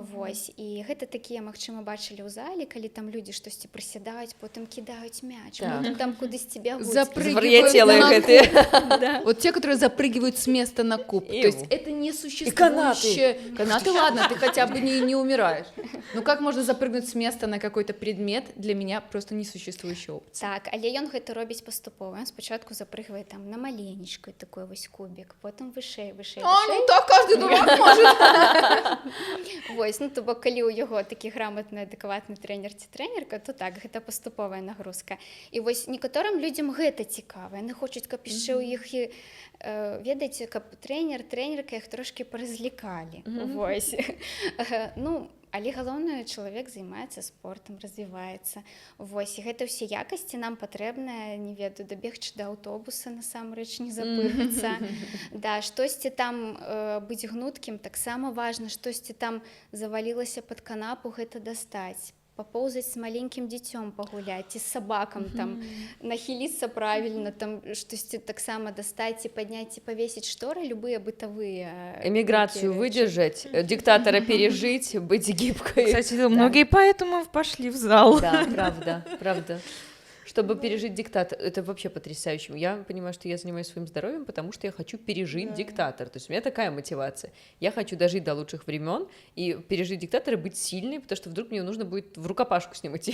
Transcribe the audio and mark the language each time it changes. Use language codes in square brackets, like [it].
[be] Вось, і гэта такія, магчыма, бачылі ў зале, калі там людзі штосьці прысядаюць, потым кідаюць мяч, Так. потым там кудысьці бягуць. Звар'яцелые на гэтыя. Да. [ru] Вот те, которые запрыгивают с места на куб. То есть Иву. это несуществующее. Канаты, ладно, ты хотя бы не умираешь. Но как можно запрыгнуть с места на какой-то предмет, для меня просто несуществующая опция. [be] Так, але ён гэта робіць паступова. Ён спачатку запрыгвае там на маленечкай такой вось кубік, потым вышэй, вышэй, вышэй. [ru] Так каждый дурак может. [be] Вось, ну то бок калі ў яго такі грамотны, адэкватны трэнер ці трэнерка, то так, гэта паступовая нагрузка. І вось некаторым людзям гэта цікава. Яны хочуць, каб яшчэ ў іх і ведаеце, каб трэнер, трэнерка іх трошкі паразлікалі. Вось. Ну, але галоўнае, чалавек займаецца спортам, развіваецца. Вось, і гэта ўсе якасці нам патрэбна, не ведаю, дабегчы да аўтобуса, насамрэч не запыхацца. Да, штосьці там быць гнуткім таксама важна, штосьці там завалілася пад канапу, гэта дастаць. Папоўзаць з маленькім дзіцём пагуляць, ці з сабакам там, нахіліцца правільна, там штосьці таксама дастаць, ці падняць, ці павесіць шторы, любыя бытавыя. [ru] Эмиграцию выдержать, диктатора пережить, быть гибкой. Кстати, многие поэтому пошли в зал. Да, правда, правда. Чтобы пережить диктатор, это вообще потрясающе. Я понимаю, что я занимаюсь своим здоровьем, потому что я хочу пережить диктатор. То есть у меня такая мотивация. Я хочу дожить до лучших времен и пережить диктатора, быть сильной, потому что вдруг мне нужно будет в рукопашку с ним идти.